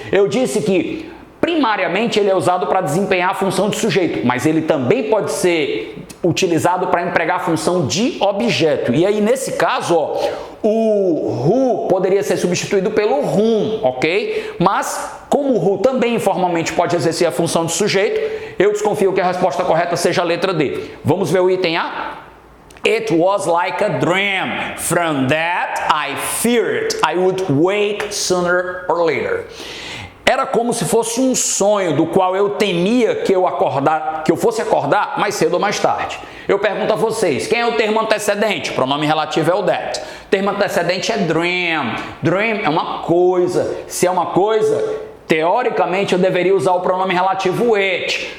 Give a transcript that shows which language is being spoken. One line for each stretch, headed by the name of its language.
Portuguese: Eu disse que primariamente ele é usado para desempenhar a função de sujeito, mas ele também pode ser utilizado para empregar a função de objeto. E aí, nesse caso, ó, o who poderia ser substituído pelo whom, ok? Mas, como o who também informalmente pode exercer a função de sujeito, eu desconfio que a resposta correta seja a letra D. Vamos ver o item A?
English: It was like a dream. From that, I feared I would wake sooner or later.
Portuguese: Era como se fosse um sonho do qual eu temia que eu fosse acordar mais cedo ou mais tarde. Eu pergunto a vocês, quem é o termo antecedente? O pronome relativo é o that. O termo antecedente é dream. Dream é uma coisa. Se é uma coisa, teoricamente eu deveria usar o pronome relativo it.